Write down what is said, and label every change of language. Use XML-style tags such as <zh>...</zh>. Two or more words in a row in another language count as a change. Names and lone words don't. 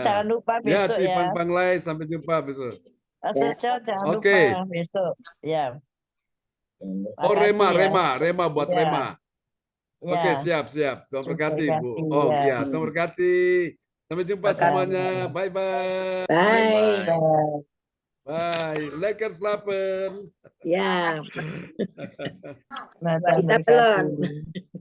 <id>jangan lupa Ya, besok Ci ya. Fang Fang Lai, sampai jumpa besok. Pak Surjo jangan Oke. lupa besok. Ya. Oh, Rema, Makasih ya. Rema buat Ya. Rema. Ya. Oke, siap. Tuhan Yesus berkati, Bu. berkati, Oh, ya. iya, Tuhan berkati. Sampai jumpa semuanya.</id> <en>Bye-bye. Bye. Bye.</en> <nl>Bye. Lekker slapen.</nl> <id>Ya, Nah, Tuhan kita berkati. belum.</id>